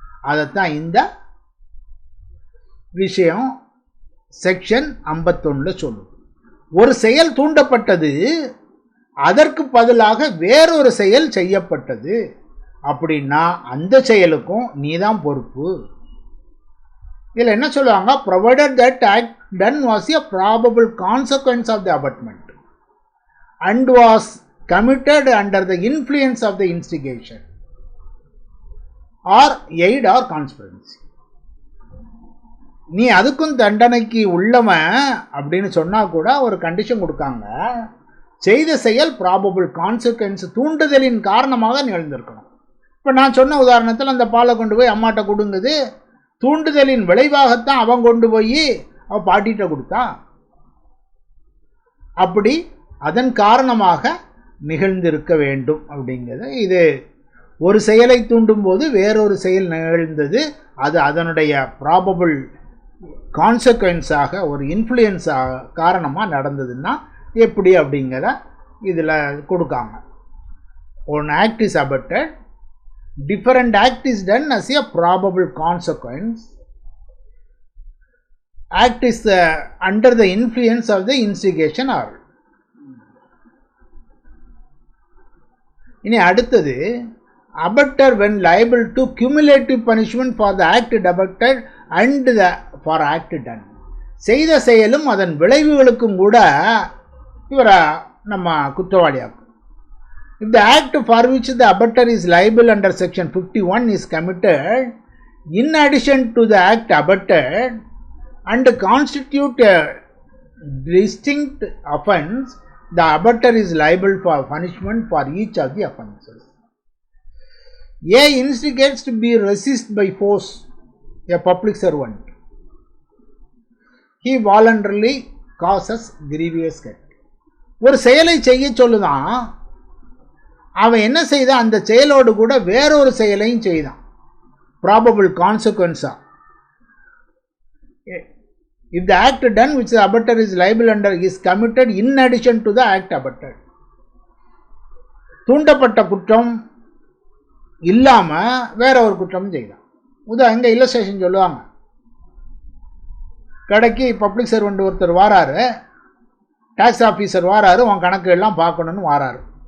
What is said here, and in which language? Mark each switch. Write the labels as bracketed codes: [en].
[ta] அதைத்தான் இந்த விஷயம் செக்ஷன் 51 சொல்லுது. ஒரு செயல் தூண்டப்பட்டது, அதற்கு பதிலாக வேறொரு செயல் செய்யப்பட்டது அப்படின்னா அந்த செயலுக்கும் நீதான் பொறுப்பு. இதில் என்ன சொல்லுவாங்க, [en] provided that act done was a probable consequence of the abetment and was committed under the influence of the instigation or aid or conspiracy. [ta] நீ அதுக்கும் தண்டனைக்கு உள்ளவன் அப்படின்னு சொன்னா கூட ஒரு கண்டிஷன் கொடுக்காங்க, செய்த செயல் ப்ராபபிள் கான்சிக்வன்ஸ், தூண்டுதலின் காரணமாக நிகழ்ந்திருக்கணும். இப்போ நான் சொன்ன உதாரணத்தில் அந்த பாலை கொண்டு போய் அம்மாட்ட கொடுங்குது, தூண்டுதலின் விளைவாகத்தான் அவன் கொண்டு போய் அவன் பாட்டிகிட்ட கொடுத்தான். அப்படி அதன் காரணமாக நிகழ்ந்திருக்க வேண்டும் அப்படிங்கிறது. இது ஒரு செயலை தூண்டும் போது வேறொரு செயல் நிகழ்ந்தது, அது அதனுடைய ப்ராபபிள் கான்சிக்வன்ஸாக ஒரு இன்ஃப்ளூயன்ஸாக காரணமாக நடந்ததுன்னா எப்படி அப்படிங்கிற இதில் கொடுக்காங்க. [en] One act is abetted, different act is done as a probable consequence. Act is under the influence of the instigation or. [ta] இனி அடுத்தது, [en] abettor when liable to cumulative punishment for the act abetted and the for act done. [ta] செய்த செயலும் அதன் விளைவுகளுக்கும் கூட இவரை நம்ம குற்றவாளியாக்கும். [en] If the act for which the abettor is liable under section 51 is committed in addition to the act abetted and constitute a distinct offence, the abettor is liable for punishment for each of the offences. A instigates to be resist by force a public servant. He voluntarily causes grievous hurt. [ta] ஒரு செயலை செய்ய சொல்லுதான், அவன் என்ன செய்தான், அந்த செயலோடு கூட வேறொரு செயலையும் செய்தான், probable கான்சிக்வன்ஸா. [en] If the act done which the abettor is liable under is committed in addition to the act abetted. [ta] தூண்டப்பட்ட குற்றம் இல்லாம வேற ஒரு குற்றம் செய்தான். எங்க இல்லஸ்ட்ரேஷன் சொல்லுவாங்க, கடைக்கு பப்ளிக் சர்வெண்ட் ஒருத்தர் வாராரு, டாக்ஸ் ஆஃபீஸர் வாராரு, உன் கணக்கு எல்லாம் பார்க்கணும்னு வாராரு.